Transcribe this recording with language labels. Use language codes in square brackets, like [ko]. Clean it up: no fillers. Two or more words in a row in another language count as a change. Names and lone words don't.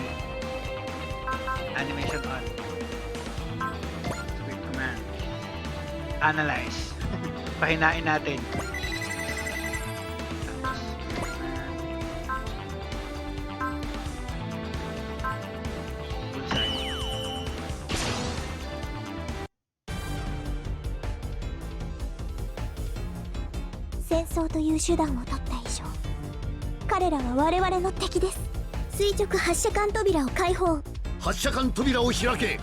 [en] Animation on. Script command. [tl] Analyze. Pahinain natin. Tapos, bullseye. [ja] 戦争という手段を取った以上、彼らは我々の敵です。垂直発射管扉を開放。発射管扉を開け。